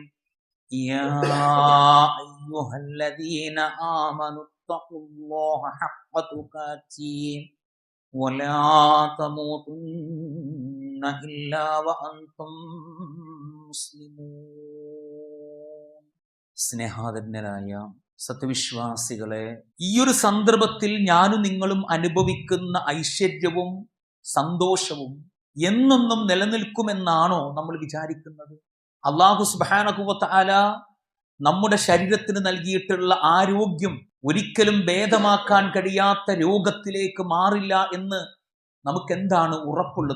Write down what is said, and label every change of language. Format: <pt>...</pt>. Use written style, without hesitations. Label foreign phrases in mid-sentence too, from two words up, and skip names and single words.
<ar>يا أيها الذين آمنوا اتقوا الله حق تقاته ولا تموتن إلا وأنتم مسلمون.</ar> <ml>സ്നേഹാദരനായ സത്യവിശ്വാസികളെ, ഈയൊരു സന്ദർഭത്തിൽ ഞാനും നിങ്ങളും അനുഭവിക്കുന്ന ഐശ്വര്യവും സന്തോഷവും എന്നെന്നും നിലനിൽക്കുമെന്നാണോ നമ്മൾ വിചാരിക്കുന്നത്? അല്ലാഹു</ml> <ar>سبحانه و تعالى</ar> <ml>നമ്മുടെ ശരീരത്തിന് നൽകിയിട്ടുള്ള ആരോഗ്യം ഒരിക്കലും ഭേദമാക്കാൻ കഴിയാത്ത രോഗത്തിലേക്ക് മാറില്ല എന്ന് നമുക്ക് എന്താണ് ഉറപ്പുള്ളത്?</ml>